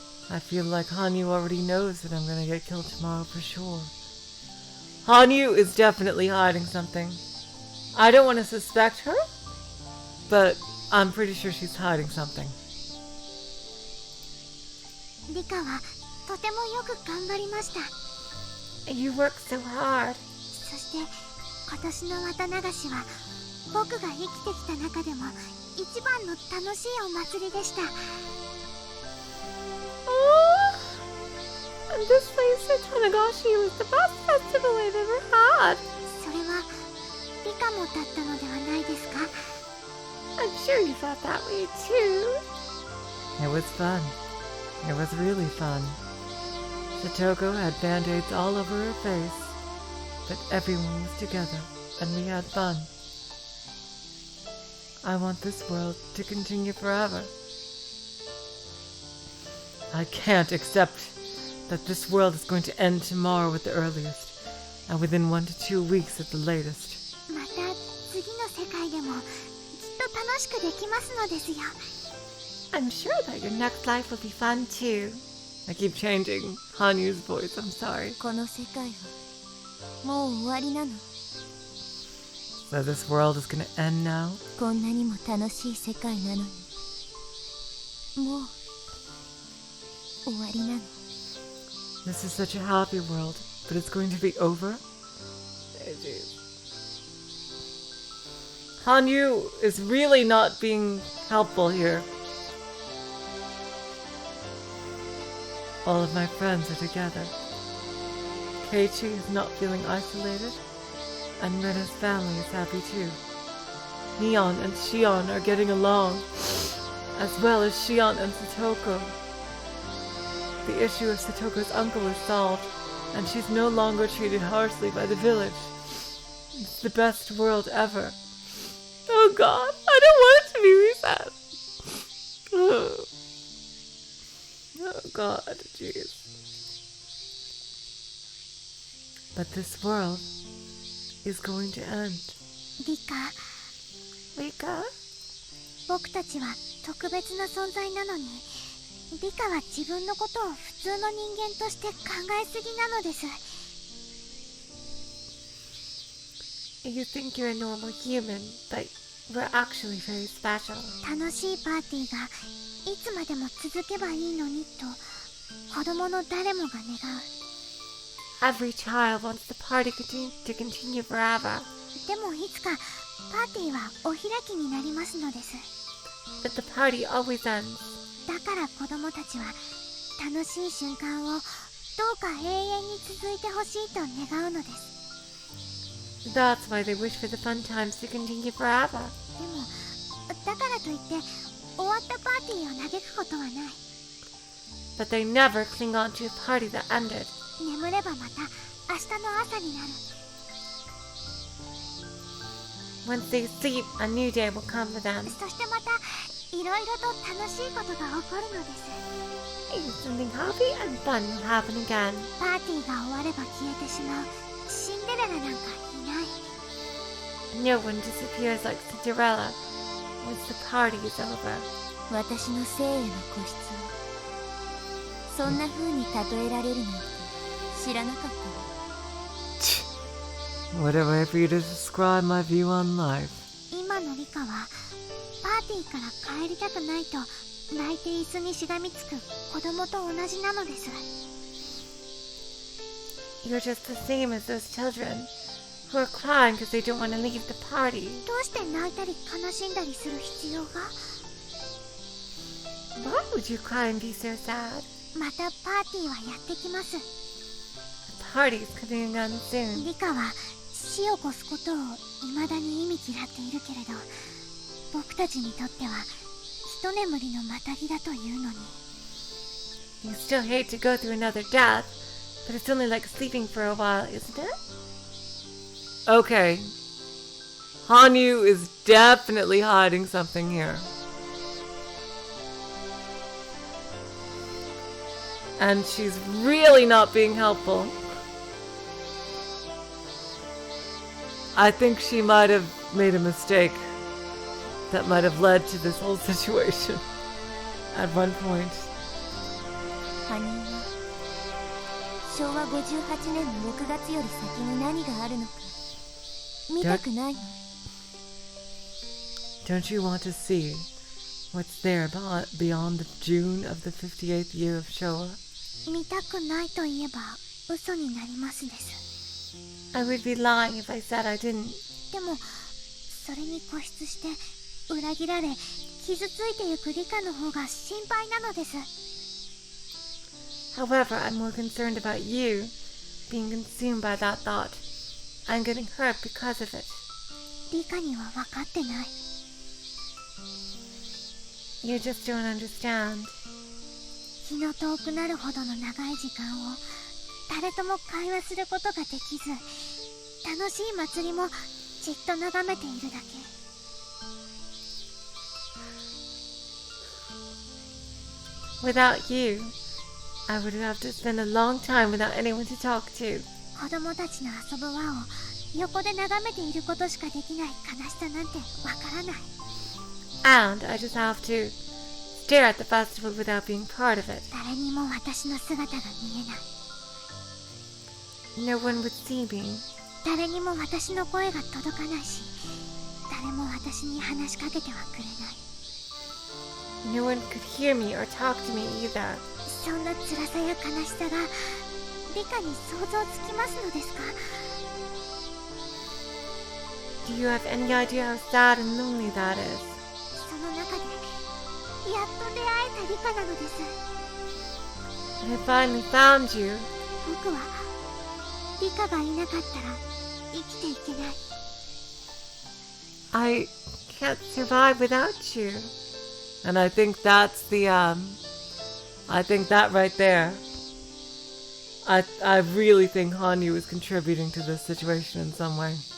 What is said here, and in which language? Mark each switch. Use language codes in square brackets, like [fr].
[en] I feel like Hanyu already knows that I'm gonna get killed tomorrow for sure. Hanyu is definitely hiding something. I don't want to suspect her, but I'm pretty sure she's hiding something. [ja] リカはとてもよく頑張りました。 [en] You work so hard. [ja] そして今年の綿流しは僕が生きてきた中でも一番の楽しいお祭りでした。 [en] And this place at Tanagashi was the best festival I've ever had. [ja] それは理科もだったのではないですか？ [en] I'm sure you thought that way too. It was fun. It was really fun. Satoko had band-aids all over her face, but everyone was together, and we had fun. I want this world to continue forever. I can't accept that this world is going to end tomorrow at the earliest, and within 1 to 2 weeks at the latest. [ja] また次の世界でもきっと楽しくできますのですよ。 [en] I'm sure that your next life will be fun too. I keep changing Hanyu's voice, I'm sorry. [ja] この世界はもう終わりなの。 [en] So this world is gonna end now? [ja] こんなにも楽しい世界なのにもう終わりなの。 [en] This is such a happy world, but it's going to be over? Hanyu is really not being helpful here. All of my friends are together. Keiichi is not feeling isolated, and Rena's family is happy too. Neon and Shion are getting along, as well as Shion and Satoko. The issue of Satoko's uncle is solved, and she's no longer treated harshly by the village. It's the best world ever. Oh God, I don't want it to be reset. Oh God, jeez. But this world is going to end. [ja] リカ、 [en] Rika? [ja] 僕たちは特別な存在なのに、リカは自分のことを普通の人間として考えすぎなのです。 [en] You think you're a normal human, but we're actually very special. [ja] 楽しいパーティーがいつまでも続けばいいのにと子供の誰もが願う。 [en] Every child wants the party to continue forever. [ja] でもいつかパーティーはお開きになりますのです。 [en] But the party always ends. [ja] だから子供たちは楽しい瞬間をどうか永遠に続いてほしいと願うのです。 [en] That's why they wish for the fun times to continue forever. [ja] でもだからといって終わったパーティーを嘆くことはない。 [en] But they never cling on to a party that ended. [ja] 眠ればまた明日の朝になる。 [en] Once they sleep, a new day will come for them. [ja] そしてまたいろいろと楽しいことが起こるのです。 [en] Something happy and fun will happen again. [ja] パーティーが終われば消えてしまうシンデレラなんかいない。 [en] No one disappears like Cinderella once the party is over. [ja] 私の生への固執をそんな風に例えられるなんて知らなかったわ。 [en] What a way for you to describe my view on life. [ja] 今のリカはパーティーから帰りたくないと泣いて椅子にしがみつく子供と同じなのです。 [en] You're just the same as those children who are crying because they don't want to leave the party. [ja] どうして泣いたり悲しんだりする必要が？ [en] Why would you cry and be so sad? [ja] またパーティーはやってきます。 [en] The party's coming on soon. [ja] リカは死を越すことを未だに意味嫌っているけれど、僕たちにとっては一眠りのまたぎだというのに。 [en] You still hate to go through another death, but it's only like sleeping for a while, isn't it? Okay. Hanyu is definitely hiding something here. And she's really not being helpful. I think she might have made a mistake that might have led to this whole situation at one point. [ja] 羽生は昭和58年の6月より先に何があるのか見たくないの？ [en] Don't you want to see what's there beyond the June of the 58th year of Showa? [ja] 見たくないと言えば嘘になりますです。 [en] I would be lying if I said I didn't. [ja] でもそれに固執して裏切られ傷ついてゆくリカの方が心配なのです。 [en] However, I'm more concerned about you being consumed by that thought and getting hurt because of it. [ja] リカには分かってない。 [en] You just don't understand. [ja] 気の遠くなるほどの長い時間を誰とも会話することができず、楽しい祭りもじっと眺めているだけ。 [en] Without you, I would have to spend a long time without anyone to talk to. [ja] 子供たちの遊ぶ輪を横で眺めていることしかできない悲しさなんてわからない。 [en] And I just have to stare at the festival without being part of it. [ja] 誰にも私の姿が見えない。 [en] No one would see me. [ja] 誰にも私の声が届かないし、誰も私に話しかけてはくれない。 [en] No one could hear me or talk to me either. [ja] そんな辛さや悲しさがリカに想像つきますのですか？ [en] Do you have any idea how sad and lonely that is? [ja] その中でやっと出会えたリカなのです。 [en] I finally found you. [ja] 僕はリカがいなかったら生きていけない。 [en] I can't survive without you. And I think that's I think that right there. I really think Hanyu is contributing to this situation in some way.